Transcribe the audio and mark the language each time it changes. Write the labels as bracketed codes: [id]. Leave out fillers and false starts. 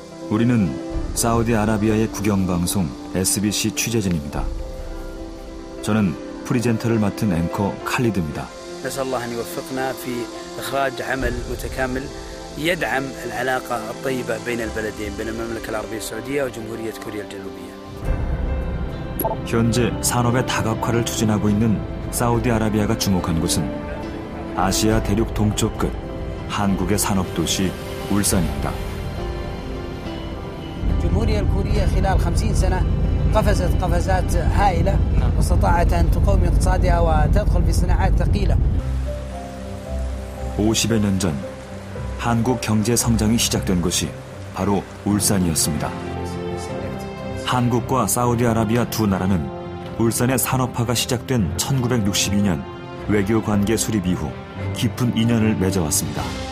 [ko] 우리는 사우디아라비아의 국영방송 SBC 취재진입니다. 저는 프리젠터를 맡은 앵커 칼리드입니다. [ar] نسأل الله أن يوفقنا في إخراج عمل متكامل يدعم العلاقة الطيبة بين البلدين بين المملكة العربية السعودية وجمهورية كوريا الجنوبية. [ko] 현재 산업의 다각화를 추진하고 있는 사우디아라비아가 주목한 곳은 아시아 대륙 동쪽 끝 한국의 산업도시 울산입니다. [ar] الجمهورية الكورية خلال 50 سنة قفزت قفزات هائلة واستطاعت أن تقوم اقتصادها وتدخل في صناعات ثقيلة. [ko] 50여 년 전 한국 경제 성장이 시작된 곳이 바로 울산이었습니다. 한국과 사우디아라비아 두 나라는 울산의 산업화가 시작된 1962년 외교 관계 수립 이후 깊은 인연을 맺어왔습니다.